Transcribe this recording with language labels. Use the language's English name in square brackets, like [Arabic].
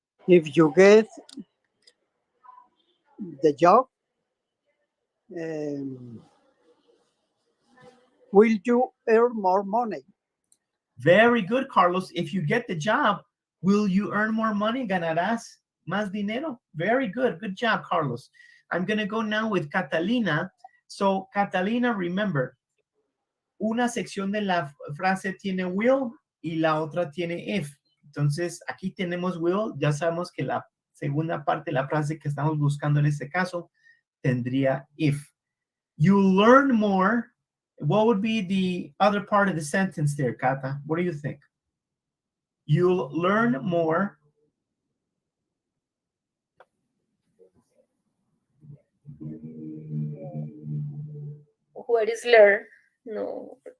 [English] If you get the job, will you earn more money? Very good, Carlos. If you get the job, will you earn more money? [Spanish] ¿Ganarás más dinero? [English] Very good. Good job, Carlos. I'm going to go now with Catalina. So, Catalina, remember, [Spanish] una sección de la frase tiene will y la otra tiene if. Entonces, aquí tenemos will. Ya sabemos que la segunda parte de la frase que estamos buscando en este caso tendría if. [English] You learn more. What would be the other part of the sentence there, Cata? What do you think? You'll learn more. What is learn? No.